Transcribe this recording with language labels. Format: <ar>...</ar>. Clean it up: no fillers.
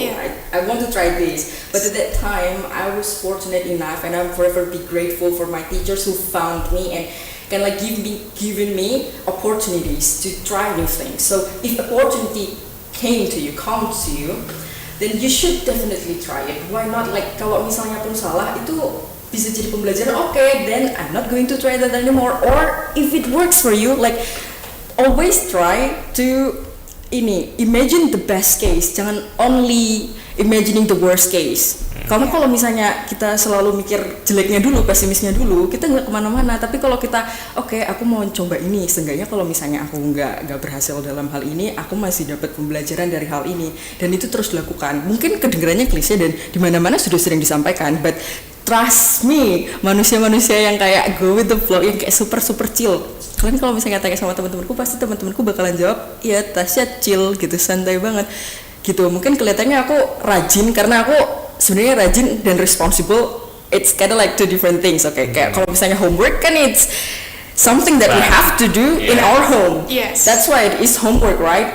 <en>I want to try this. But at that time I was fortunate enough, and I'm forever be grateful for my teachers who found me and can like given me opportunities to try new things. So if opportunity comes to you, then you should definitely try it. Why not?</en> <id>Like kalau misalnya pun salah itu bisa jadi pembelajaran.</id> <en>Okay, then I'm not going to try that anymore. Or if it works for you, like always try to imagine the best case.</en> <id>Jangan</id> <en>only imagining the worst case.</en> <id>Karena kalau misalnya kita selalu mikir jeleknya dulu, pesimisnya dulu, kita nggak kemana-mana. Tapi kalau kita, oke, aku mau coba ini, seenggaknya kalau misalnya aku nggak berhasil dalam hal ini, aku masih dapat pembelajaran dari hal ini, dan itu terus dilakukan. Mungkin kedengarannya klise dan di mana-mana sudah sering disampaikan,</id> <en>but trust me,</en> <id>manusia-manusia yang kayak</id> <en>go with the flow,</en> <id>yang kayak</id> <en>super chill.</en> <id>Kalian kalau misalnya tanya sama teman-temanku, pasti teman-temanku bakalan jawab, iya Tasya chill gitu, santai banget gitu. Mungkin kelihatannya aku rajin karena aku sebenarnya rajin dan responsible.</id> <en>It's kind of like two different things. Okay,</en> <id>kayak kalau misalnya</id> <en>homework kan it's something that we have to do in our home. Yes. That's why it is homework, right?</en>